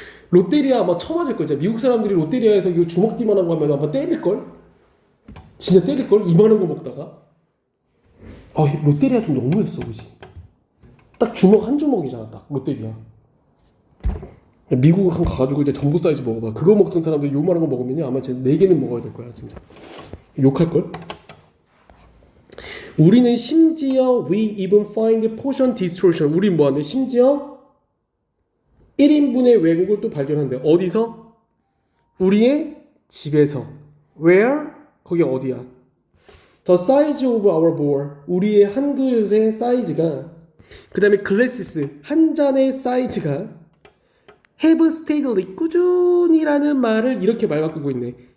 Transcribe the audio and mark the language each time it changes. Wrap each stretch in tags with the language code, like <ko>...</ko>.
<ko>롯데리아 아마 처맞을 거야. 미국 사람들이 롯데리아에서 이거 주먹띠만한 거 하면 아마 때릴걸? 진짜 때릴걸? 이만한 거 먹다가. 롯데리아 좀 너무했어 그지? 딱 주먹 한 주먹이잖아 딱 롯데리아. 미국 한 가가지고 이제 전부 사이즈 먹어봐. 그거 먹던 사람들 요만한 거 먹으면 아마 제 4개는 먹어야 될 거야 진짜. 욕할걸? 우리는 심지어</ko> <en>we even find portion distortion.</en> <ko>우린 뭐하는데 심지어 1인분의 왜곡을 또 발견한대. 어디서? 우리의 집에서.</ko> <en>Where?</en> <ko>거기 어디야?</ko> <en>The size of our bowl.</en> <ko>우리의 한 그릇의 사이즈가 그 다음에 glasses 한 잔의 사이즈가</ko> <en>have steadily</en> <ko>꾸준히라는 말을 이렇게 말 바꾸고 있네.</ko>